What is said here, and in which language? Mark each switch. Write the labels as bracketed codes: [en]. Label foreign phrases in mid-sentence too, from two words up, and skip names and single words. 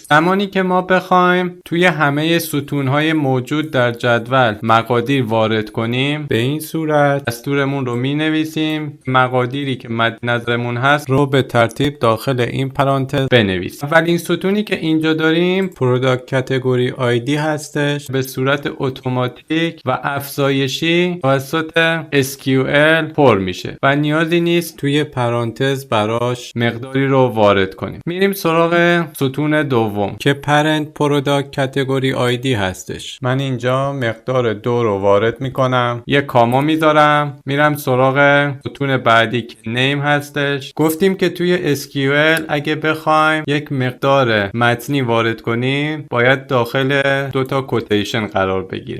[fa] زمانی که ما بخوایم توی همه ستونهای موجود در جدول مقادیر وارد کنیم، به این صورت دستورمون رو می نویسیم. مقادیری که مد نظرمون هست رو به ترتیب داخل این پرانتز بنویسیم. اولین ستونی که اینجا داریم [en] product category ID [fa] هستش، به صورت اتوماتیک و افزایشی توسط SQL پر میشه و نیازی نیست توی پرانتز براش مقداری رو وارد کنیم. میریم سراغ ستون دوم که [en] parent product category ID [fa] هستش. من اینجا مقدار 2 رو وارد میکنم، یک کاما میذارم، میرم سراغ ستون بعدی که name هستش. گفتیم که توی SQL اگه بخوایم یک مقدار متنی وارد کنیم باید داخل 2 تا کوتیشن قرار بگیره.